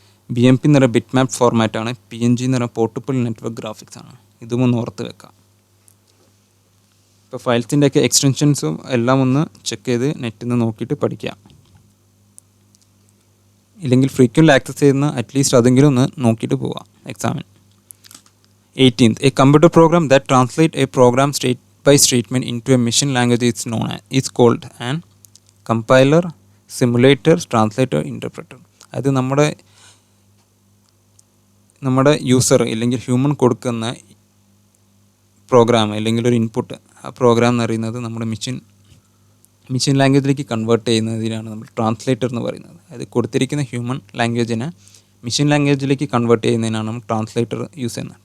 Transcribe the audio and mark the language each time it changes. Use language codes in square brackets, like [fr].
[ml] BMP എന്ന് പറയുന്ന bit മാപ്പ് ഫോർമാറ്റാണ്. PNG എന്ന് പറയുന്ന പോർട്ടബിൾ നെറ്റ്വർക്ക് ഗ്രാഫിക്സ് ആണ്. ഇതും ഒന്ന് ഓർത്ത് വെക്കാം. ഇപ്പോൾ ഫയൽസിൻ്റെയൊക്കെ എക്സ്റ്റൻഷൻസും എല്ലാം ഒന്ന് ചെക്ക് ചെയ്ത് നെറ്റിൽ നിന്ന് നോക്കിയിട്ട് പഠിക്കാം. ഇല്ലെങ്കിൽ ഫ്രീക്വൻ്റ് ആക്സസ് ചെയ്യുന്ന അറ്റ്ലീസ്റ്റ് അതെങ്കിലും ഒന്ന് നോക്കിയിട്ട് പോവാം എക്സാമിന്. [en] 18th, a computer program that translates a program state by statement into a machine language is called an compiler, simulator, translator, interpreter. [ml] അത് നമ്മുടെ യൂസർ അല്ലെങ്കിൽ ഹ്യൂമൻ കൊടുക്കുന്ന പ്രോഗ്രാം അല്ലെങ്കിൽ ഒരു ഇൻപുട്ട്, ആ പ്രോഗ്രാം എന്ന് പറയുന്നത് നമ്മുടെ മെഷീൻ ലാംഗ്വേജിലേക്ക് കൺവേർട്ട് ചെയ്യുന്നതിനാണ് നമ്മൾ ട്രാൻസ്ലേറ്റർ എന്ന് പറയുന്നത്. അത് കൊടുത്തിരിക്കുന്ന ഹ്യൂമൻ ലാംഗ്വേജിനെ മെഷീൻ ലാംഗ്വേജിലേക്ക് കൺവേർട്ട് ചെയ്യുന്നതിനാണ് നമ്മൾ ട്രാൻസ്ലേറ്റർ യൂസ് ചെയ്യുന്നത്.